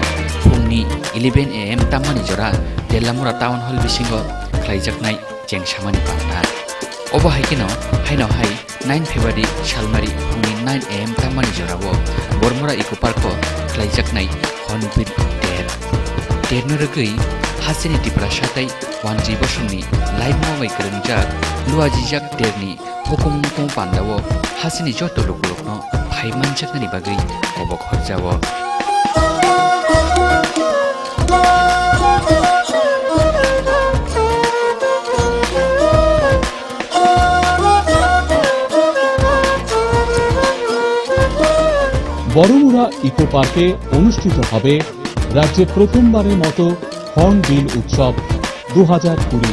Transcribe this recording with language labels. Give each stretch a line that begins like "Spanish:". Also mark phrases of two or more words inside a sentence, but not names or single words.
Kok Borok: फुंनि 11 AM तामानि जरा देलामुरा टाउन हल बिसिंगो खालायजाकनाय जेंसामानि पांना अबाहायकेनो हायनावहाय 9 फेब्रुवारि सालमारि फुंनि 9 AM तामानि जरावो बरमरा इको पार्को खालायजाकनाय हर्नबिल देरनो रगै हासिनि त्रिपुरा साथै वानजि बसंनि लाइभ मावै गोरोंजाक लुवाजिजाक देरनि हुकुम मुकुम पान्दावो हासिनि जत लोकनो फाइमानजाकनानि बागै अबक हरजावो
Bangla: বড়মুড়া ইকো পার্কে অনুষ্ঠিত হবে রাজ্যে প্রথমবারের মতো হর্নবিল উৎসব 2020।